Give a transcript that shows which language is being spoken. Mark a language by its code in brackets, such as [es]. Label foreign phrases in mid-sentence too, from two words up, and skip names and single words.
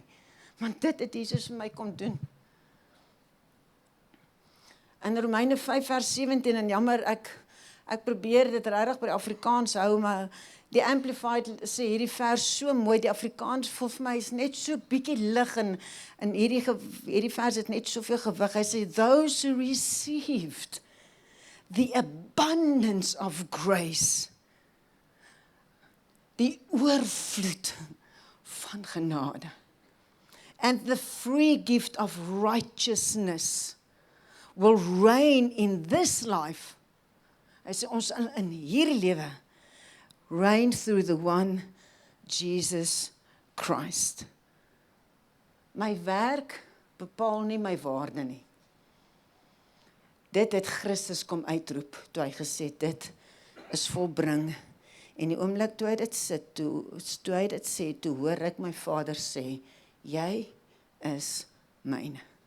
[af] Want dit het Jesus vir my kom doen. In Romeine 5 vers 17, en jammer, ek probeer dit regtig by Afrikaans hou, maar die Amplified sê hierdie vers so mooi, die Afrikaans voel vir my is net so bietjie lig en hierdie vers het net soveel gewig. Hy sê, [en] those who received the abundance of grace, [af] die oorvloed van genade, [en] and the free gift of righteousness will reign in this life. [af] Hy sê ons in hierdie lewe [en] reign through the one Jesus Christ. [af] My werk bepaal nie my waarde nie. Dit het Christus kom uitroep toe hy gesê dit is volbring. En die oomblik toe hy dit sê, toe hoor ek my Vader sê, jy is myne.